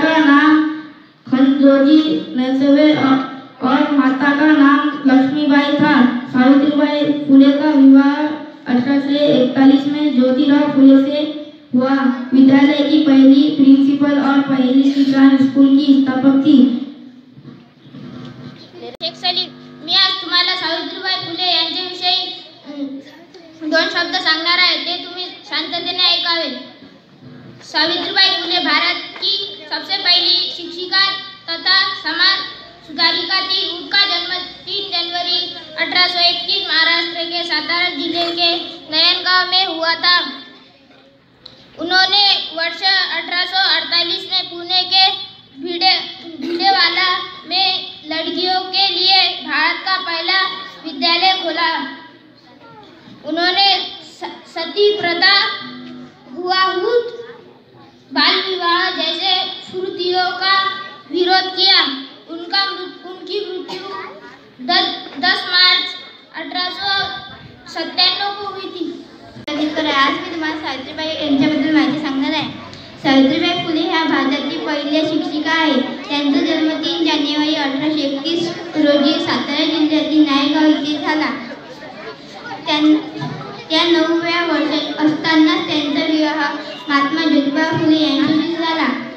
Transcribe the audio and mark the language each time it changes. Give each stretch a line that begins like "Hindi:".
Hindi: का नाम खंजोजी नरसवे और माता का नाम लक्ष्मीबाई था. सावित्रीबाई फुले का विवाह 1841 में ज्योतिराव फुले से हुआ. विद्यालय की पहली प्रिंसिपल और पहली किसान स्कूल की स्थापक थी.
Marathi: शेख सलीम, मी आज तुम्हाला सावित्रीबाई फुले यांच्याविषयी 2 शब्द सांगणार आहे. ते तुम्ही शांततेने ऐकावे.
Hindi: सावित्रीबाई फुले भारत की सबसे पहली शिक्षिका तथा समाज सुधारिका थी. उनका जन्म 3 जनवरी 1821 महाराष्ट्र के सातारा जिले के नयनगांव में हुआ था. उन्होंने वर्ष 1848 में पुणे के भिडेवाला में लड़कियों के लिए भारत का पहला विद्यालय खोला. उन्होंने सती प्रथा, हुआहुत, बाल विवाह जैसे कुरीतियों का विरोध किया. उनकी मृत्यु 10 मार्च 1897 को हुई थी.
Marathi: आज मी तुम्हाला सावित्रीबाई यांच्याबद्दल माहिती सांगणार आहे. सावित्रीबाई फुले ह्या भारतातील पहिल्या शिक्षिका आहेत. त्यांचा जन्म 3 जानेवारी 1831 रोजी सातारा जिल्ह्यातील नायगाव येथे झाला. त्या 9व्या वर्षात असताना त्यांचा विवाह महात्मा ज्योतिबा फुले यांच्याशी झाला.